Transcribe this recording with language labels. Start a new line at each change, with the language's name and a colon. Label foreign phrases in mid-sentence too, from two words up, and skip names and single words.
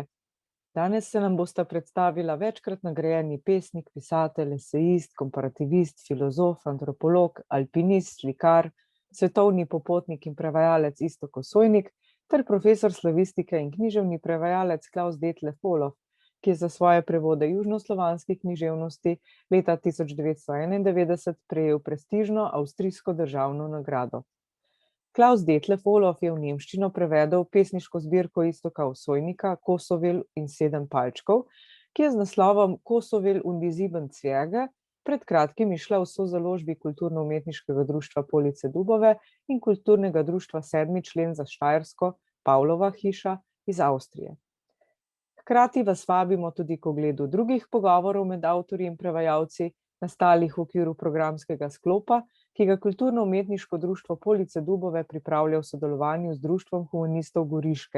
Slovenian: Danes se nam bosta predstavila večkrat nagrajeni pesnik, pisatelj, esejist, komparativist, filozof, antropolog, alpinist, slikar, svetovni popotnik in prevajalec Iztok Osojnik ter profesor slavistike in književni prevajalec Klaus Detlef Olof, ki je za svoje prevode južnoslovanskih književnosti leta 1991 prejel prestižno avstrijsko državno nagrado. Klaus Detlef Olof je v nemščino prevedel pesniško zbirko Iztoka Osojnika Kosovel in 7 palčkov, ki je z naslovom Kosovel und die 7 Zwerge pred kratkim izšla v sozaložbi Kulturno-umetniškega društva Police Dubove in Kulturnega društva 7. člen za Štajersko Pavlova hiša iz Avstrije. Hkrati vas vabimo tudi k ogledu drugih pogovorov med avtorji in prevajalci, nastalih v okviru programskega sklopa, ki ga Kulturno-umetniško društvo Police Dubove pripravlja v sodelovanju z Društvom humanistov Goriške.